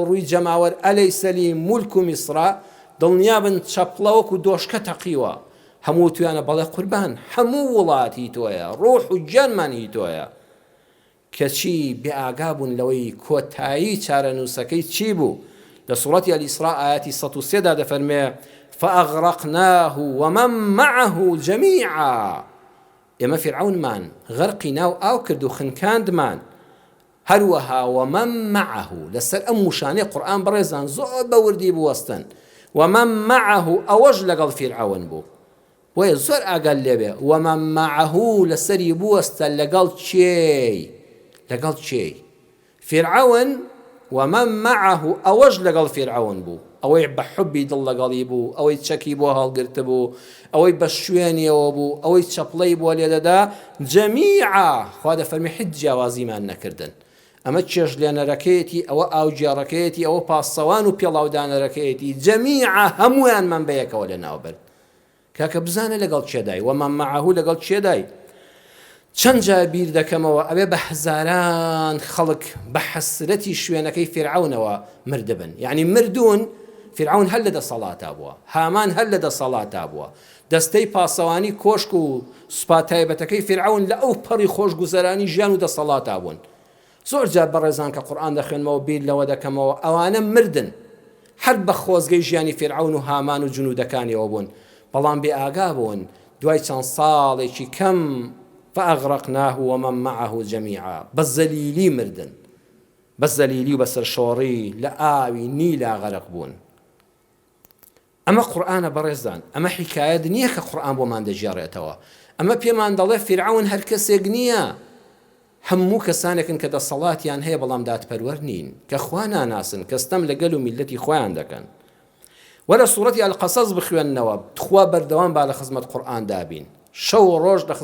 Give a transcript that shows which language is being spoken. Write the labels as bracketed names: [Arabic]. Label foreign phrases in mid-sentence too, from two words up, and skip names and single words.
[Central Kurdish] ڕووی جەماوەر [Arabic] ئەلەیسە لی مولک میسڕ [Central Kurdish] دڵنیابن چەپڵە وەکو دۆشکە تەقیوە هەموو وتویانە بەڵێ قوربان هەموو وڵات هی تۆیە ڕۆح و گیانمان هی تۆیە کەچی بێئاگا بوون لەوەی کۆتایی چارەنووسەکەی چی بوو لە سوڕەتی ئەلئیسراء ئایەتی 103 دا دەفەرمێ [Arabic] فأغرقناه ومن معه جميعا [Central Kurdish] ئێمە فیرعونمان غەرقی ناو ئاو کرد و خنکاندمان هەروەها [Arabic] ومن معه [Central Kurdish] لەسەر ئەم وشانەی قورئان بەڕێزان زۆر بەوردی بوەستن [Arabic] ومن معه [Central Kurdish] ئەوەش لەگەڵ فیرعون بوو وەیە زۆر ئاگال لێبێ [Arabic] ومن معه [Central Kurdish] لەسەری بوەستە لەگەڵ چێی فیرعون [Arabic] ومن معه [Central Kurdish] ئەوەش لەگەڵ فیرعون بوو ئەوەی بە حوبی دڵ لەگەڵی بوو ئەوەی چەکی بۆ هەڵگرتە بوو ئەوەی بە شوێنیەوە بوو ئەوەی چەپڵەی بۆ لێدەدا جەمیعا خوا دەفەرمێ هیچ جیاوازیمان نەکردن ئەمە چێژ لێنەرەکەیەتی ئەوە ئاوجیارەکەیەتی ئەوە پاسەوان و پێڵاودانەرەکەیەتی جەمیعا هەمویان من بەیەکەوە لەناوبەر کاکە بزانە لەگەڵ چێدای [Arabic] ومن معه [Central Kurdish] لەگەڵ چێدای چەند جا بیر دەکەمەوە ئەوێ بە هەزاران خەڵک بە حەسرەتی شوێنەکەی فیرعونەوە مردبن یعنی مردوون فیرعون هەر لە دەسەڵاتا بووە هامان هەر لە دەسەڵاتا بووە دەستەی پاسەوانی کۆشک و سوپا تایبەتەکەی فیرعون لە ئەو پەڕی خۆشگوزەرانی ژیان و دەسەڵاتا بوون زۆر جار بەڕێزان کە قورئان دەخوێنمەوە بیر لەوە دەکەمەوە ئەوانە مردن هەر بە خۆزگەی ژیانی فیرعون و هامان و جنودەکانیەوە بوون بەڵام بێ ئاگا بوون دوای چەند ساڵێکی کەم [Arabic] فأغرقناه ومن معه جميعا [Central Kurdish] بەزەلیلی مردن بەزەلیلی و بەسەر شۆڕی لە ئاوی نیلا غەرق بوون ئەمە قورئانە بەڕێزان ئەمە حکایەت نییە کە قورئان بۆمان دەژێڕێتەوە ئەمە پێمان دەڵێ فیرعون هەر کەسێک نییە هەموو کەسانێکن کە دەسەڵاتیان هەیە بەڵام دادپەروەر نین کە خوا ناناسن کەستەم لەگەل و میلەتی خۆیان دەکەن وەرە سوورەتی القەسەس بخوێننەوە خوا بەردەوام با لە خزمەت قورئان دابین شەو و ڕۆژ لە